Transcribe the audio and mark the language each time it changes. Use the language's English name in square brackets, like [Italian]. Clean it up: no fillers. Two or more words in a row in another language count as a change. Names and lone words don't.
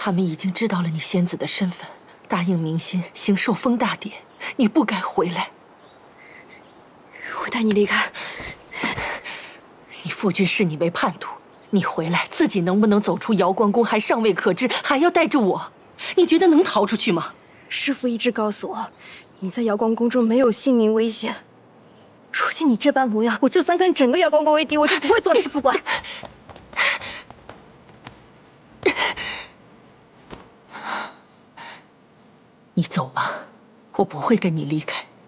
[Chinese] 他们已经知道了你仙子的身份，答应明心行受封大典，你不该回来。我带你离开。你父君视你为叛徒，你回来自己能不能走出瑶光宫还尚未可知，还要带着我，你觉得能逃出去吗？师父一直告訴我，你在瑶光宮中沒有性命危險。如今你這般模樣，我就算跟整個瑶光宮為敵，我就不會做師父官。你走吧，我不會跟你離開。